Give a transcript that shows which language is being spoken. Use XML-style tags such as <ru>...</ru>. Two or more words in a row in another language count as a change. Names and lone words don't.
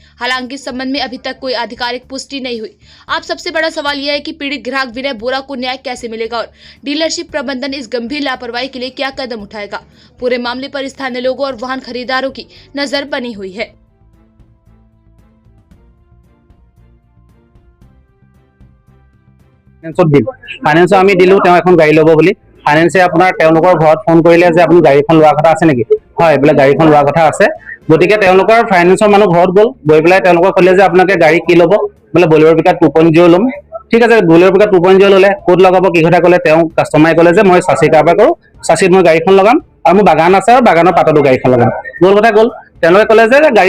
<hi>हालांकि इस संबंध में अभी तक कोई आधिकारिक पुष्टि नहीं हुई। अब सबसे बड़ा सवाल यह है कि पीड़ित ग्राहक विनय बोरा को न्याय कैसे मिलेगा और डीलरशिप प्रबंधन इस गंभीर लापरवाही के लिए क्या कदम उठाएगा। पूरे मामले पर स्थानीय लोगों और वाहन खरीदारों की नजर बनी हुई है।</hi> <as>फाइनेंस আমি দিলো তেওঁ এখন গাড়ী ল'ব বুলি ফাইনেন্সে আপোনাৰ তেওঁলোকৰ ঘৰত ফোন কৰিলে যে আপুনি গাড়ীখন লোৱাৰ কথা আছে নেকি হয় বোলে গাড়ীখন লোৱাৰ কথা আছে গতিকে তেওঁলোকৰ ফাইনেন্সৰ মানুহ ঘৰত গ'ল গৈ পেলাই তেওঁলোকক ক'লে যে আপোনালোকে গাড়ী কি ল'ব বোলে বলেৰো পিকআপ 2.0 ল'ম ঠিক আছে বলেৰো পিকআপ 2.0 ল'লে ক'ত লগাব কি কথা ক'লে তেওঁ কাষ্টমাৰে ক'লে যে মই সাচি কাৰবাৰ কৰোঁ সাচিত মই গাড়ীখন লগাম আৰু মোৰ বাগান আছে আৰু বাগানৰ পাততো গাড়ীখন লগাম গ'ল কথা গ'ল তেওঁলোকে ক'লে যে গাড়ী</as>